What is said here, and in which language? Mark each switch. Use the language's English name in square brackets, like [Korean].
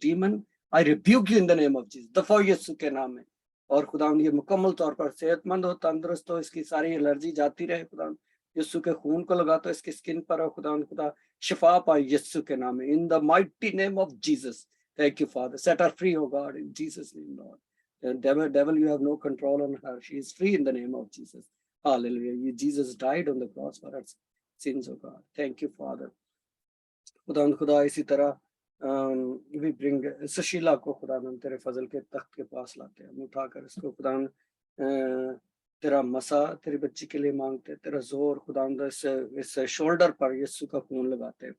[English] Demon I rebuke you in the name of Jesus. [Hindi] दफा यीशु के नाम में। और खुदावंद ये मुकम्मल तौर पर सेहतमंद हो, तंदुरुस्त हो, इसकी सारी एलर्जी जाती रहे। खुदावंद यीशु के खून को लगा तो इसकी स्किन पर हो खुदावंद खुदा शिफा पाए यीशु के नाम में। [English] In the mighty name of Jesus thank you father. Set her free O God in Jesus name Lord. Devil, you have no control on her. She is free in the name of Jesus. Hallelujah. Jesus died on the cross for her sins, oh God. Thank you, Father. [Hindi] खुदा इसी तरह [English] we bring [Hindi] Sushila को खुदा तेरे फजल के तख्त के पास लाते हैं। हम उठाकर इसको खुदा तेरा मसा तेरी बच्ची के लिए मांगते हैं। तेरा जोर खुदा इस शोल्डर पर यीशु का खून लगाते हैं।